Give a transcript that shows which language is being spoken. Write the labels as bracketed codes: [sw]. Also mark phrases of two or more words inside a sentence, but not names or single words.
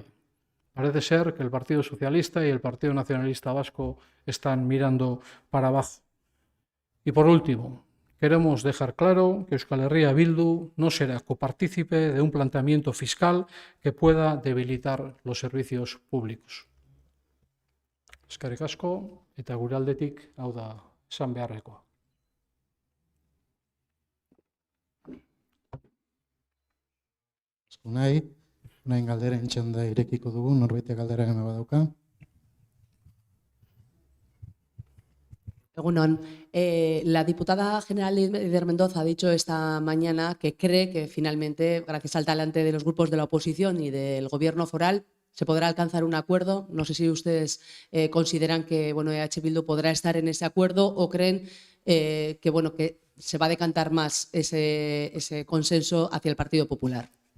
[es] Parece ser que el Partido Socialista y el Partido Nacionalista Vasco están mirando para abajo. Y por último, queremos dejar claro que Euskal Herria Bildu no será copartícipe de un planteamiento fiscal que pueda debilitar los servicios públicos. [eu] Eskerrik asko, eta gure aldetik hau da esan beharrekoa. Nahi galderen txanda irekiko dugu, norbaitek galdera gana badauka. Egunon, [es] la diputada general Eider Mendoza ha dicho esta mañana que cree que finalmente, gracias al talante de los grupos de la oposición y del gobierno foral, se podrá alcanzar un acuerdo. No sé si ustedes consideran que EH Bildu podrá estar en ese acuerdo o creen que se va a decantar más ese consenso hacia el Partido Popular.